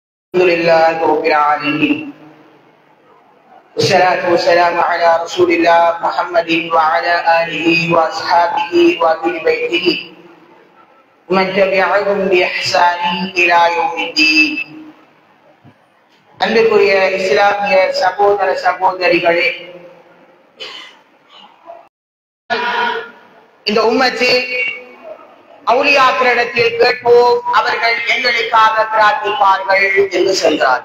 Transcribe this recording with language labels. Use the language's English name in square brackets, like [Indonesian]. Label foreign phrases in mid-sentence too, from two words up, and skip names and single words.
[Arabic] الحمد لله رب العالمين والصلاة والسلام على رسول الله محمد وعلى آله وأصحابه وأهل بيته ومن تبعهم بإحسان إلى يوم الدين. [Tamil] அன்புக்குரிய இஸ்லாமிய சகோதர சகோதரிகளே, இந்த உம்மத்தில் அவுலியாக்களிடத்தில் கேட்போம், அவர்கள் எங்களுக்காக பிரார்த்திப்பார்கள் என்று சொல்கிறார்.